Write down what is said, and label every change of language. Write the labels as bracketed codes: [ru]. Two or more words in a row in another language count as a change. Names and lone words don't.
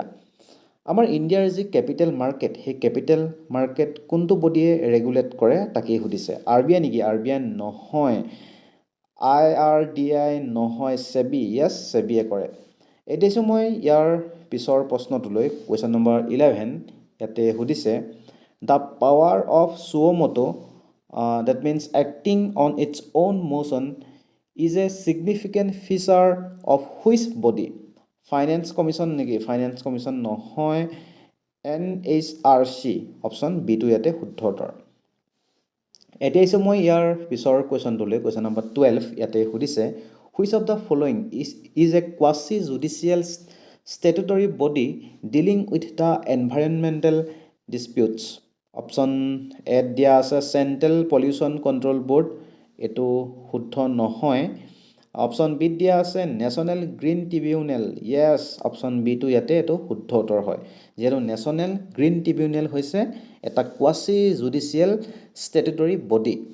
[as] আমাৰ ইণ্ডিয়াৰ যি কেপিটেল মাৰ্কেট, সেই কেপিটেল মাৰ্কেট কোনটো বডিয়ে ৰেগুলেট কৰে তাকেই সুধিছে। RBI নেকি? RBI নহয়। IRDAI নহয়। SEBI, য়েছ SEBIয়ে কৰে। এতিয়া মই ইয়াৰ পিছৰ প্ৰশ্নটোলৈ, [en] question number [as] 11 ইয়াতে সুধিছে [en] the power of suo motu, that means acting on its own motion, is a significant feature of which body? finance commission [as] নেকি? [en] finance commission [as] নহয়। NHRC, অপশ্যন বিটো ইয়াতে শুদ্ধ উত্তৰ। এতিয়া আহিছোঁ মই ইয়াৰ পিছৰ কুৱেশ্যনটোলৈ, [en] question number [as] 12 ইয়াতে সুধিছে [en] which of the following is a quasi judicial statutory body dealing with the environmental disputes? [as] অপশ্যন এত দিয়া আছে চেণ্ট্ৰেল পলিউশ্যন কণ্ট্ৰল বৰ্ড, এইটো শুদ্ধ নহয়। অপশ্যন বিত দিয়া আছে নেশ্যনেল গ্ৰীণ ট্ৰিবিউনেল, য়েছ অপশ্যন বিটো ইয়াতে এইটো শুদ্ধ উত্তৰ হয়, যিহেতু নেশ্যনেল গ্ৰীণ ট্ৰিবিউনেল হৈছে এটা [en] quasi judicial statutory body.